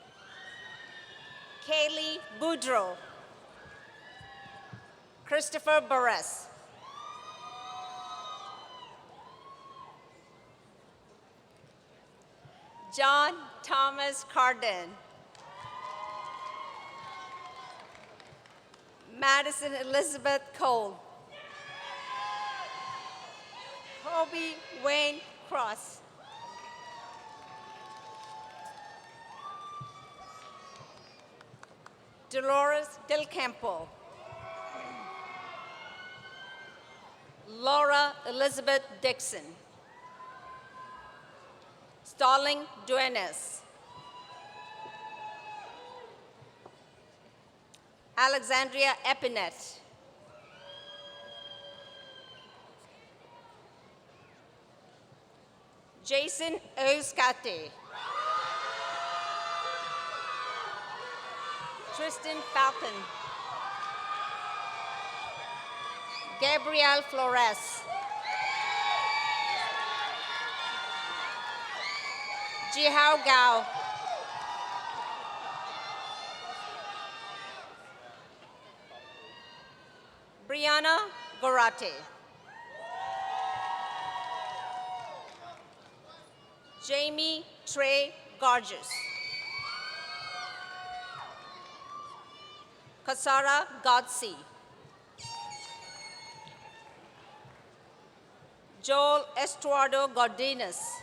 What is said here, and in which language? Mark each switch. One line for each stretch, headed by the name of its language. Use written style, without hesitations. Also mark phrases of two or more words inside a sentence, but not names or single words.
English: Kaylee Boudreau. Christopher Barres. John Thomas Carden. Madison Elizabeth Cole. Kobe Wayne Cross. Dolores Del Campo. Laura Elizabeth Dixon. Stalling Duenes. Alexandria Epinet. Jason Oskate. Tristan Falcon. Gabrielle Flores. Jihao Gao. Brianna Gorate. Jamie Trey Garges. Kasara Godsey. Joel Estuardo Godinez.